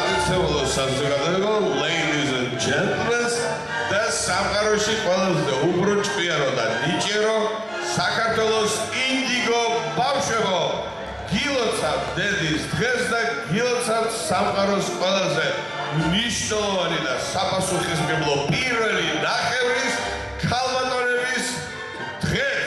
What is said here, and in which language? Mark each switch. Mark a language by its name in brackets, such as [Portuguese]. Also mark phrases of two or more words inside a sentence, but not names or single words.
[Georgian] სასწავლო საზოგადოება, [English] ladies and gentlemen, [Georgian] და სამყაროში ყველაზე უფრო ჭკვიანო და ნიჭიერო საქართველოს ინდიგო ბავშვებო, გილოცავთ დედის დღეს და გილოცავთ სამყაროს ყველაზე მნიშვნელოვანი და საპასუხისმგებლო პირველი ნახევრის ქალბატონების დღეს.